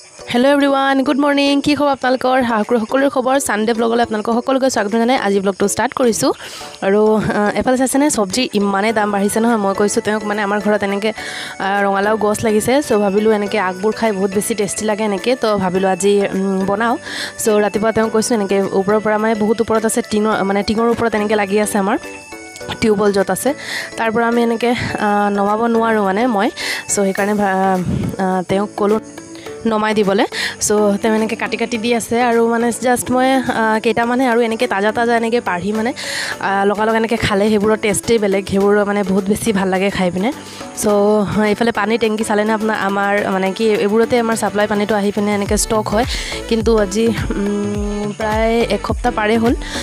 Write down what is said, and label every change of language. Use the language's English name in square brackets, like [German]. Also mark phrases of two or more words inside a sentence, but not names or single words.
[English] hello everyone good morning [Assamese] কি খবৰ আপলোকৰ সকলোৰ খবৰ চানডে ব্লগলৈ আপলোক সকলোকে স্বাগত জনাই আজ ব্লগটো ষ্টাৰ্ট কৰিছু আৰু এফালে চাইছেনে ছব্জী ইমানে দাম বাঢ়িছে নহয় মই কৈছো তেওঁক মানে আমাৰ ঘৰত এনেকে ৰঙালাও গছ লাগিছে সো ভাবিলো এনেকে আগবোৰ খাই বহুত বেছি টেস্টি লাগে এনেকে তো ভাবিলো আজি বনাও সো ৰাতিপুৱা তেওঁক কৈছো এনেকে ওপৰৰ পৰা মানে বহুত ওপৰত আছে টিঙৰ ওপৰত এনেকে লাগি আছে আমাৰ টিউবল যত আছে তাৰ পৰা আমি এনেকে নমাব নোৱাৰো মানে মই সো হেকাৰণে তেওঁক কলো নমাই দিবলে সো তেম এনেকে কাটি কাটি দি আছে আৰু মানে জাস্ট মই কেটা মানে আৰু এনেকে তাজা তাজা এনেকে পাঢ়ি মানে লগা লগা এনেকে খালে হেবুৰ টেষ্টে বেলেগ হেবুৰ মানে বহুত বেছি ভাল লাগে খাই পিনে সো ইফালে পানী টেংকি চালে না আপোনাৰ আমাৰ মানে কি এবোৰতে আমাৰ সাপ্লাই পানীটো আহি পিনে এনেকে ষ্টক হয় কিন্তু আজি প্ৰায় এক সপ্তাহ পাৰে হল